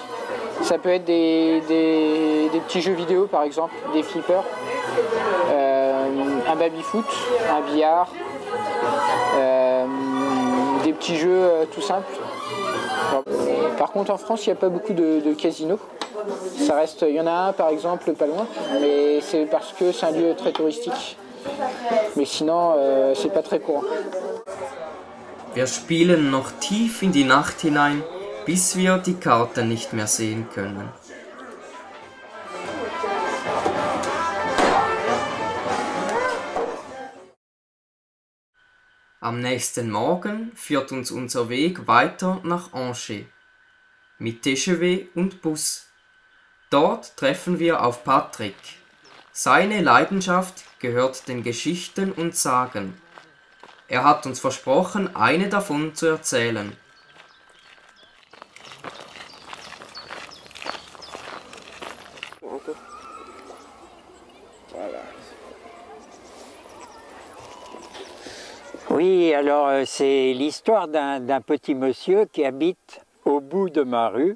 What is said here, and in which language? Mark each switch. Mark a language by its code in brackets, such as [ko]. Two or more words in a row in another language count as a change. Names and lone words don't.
[fr] Ça peut être des petits jeux vidéo par exemple, des flippers, un baby-foot, un billard, des petits jeux tout simples. Par contre en France il n'y a pas beaucoup de casinos. Ça reste, il y en a un par exemple pas loin, mais c'est parce que c'est un lieu très touristique. Mais sinon c'est pas très courant. [de] Wir spielen noch tief in die Nacht hinein, bis wir die Karten nicht mehr sehen können. Am nächsten Morgen führt uns unser Weg weiter nach Angers, mit TGV und Bus. Dort treffen wir auf Patrick. Seine Leidenschaft gehört den Geschichten und Sagen. Er hat uns versprochen, eine davon zu erzählen. [fr] Oui, alors c'est l'histoire d'un petit monsieur qui habite au bout de ma rue.